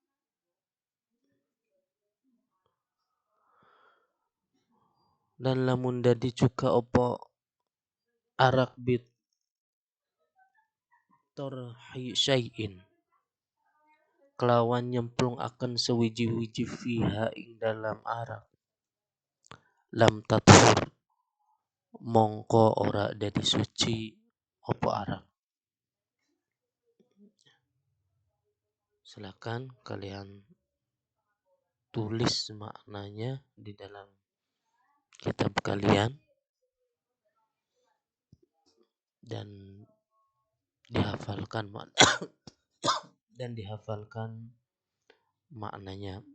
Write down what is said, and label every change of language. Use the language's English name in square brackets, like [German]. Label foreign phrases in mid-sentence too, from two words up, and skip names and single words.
[Javanese] dan lamun dadi cuka opo arak [Arabic] بطرح شيء [Javanese] kelawan nyemplung akan sewiji-wiji fiha ing dalam arak [Arabic] لم تطهر [Javanese] mongko ora dadi suci opo arak. [Indonesian] Silakan kalian tulis maknanya di dalam kitab kalian dan dihafalkan maknanya.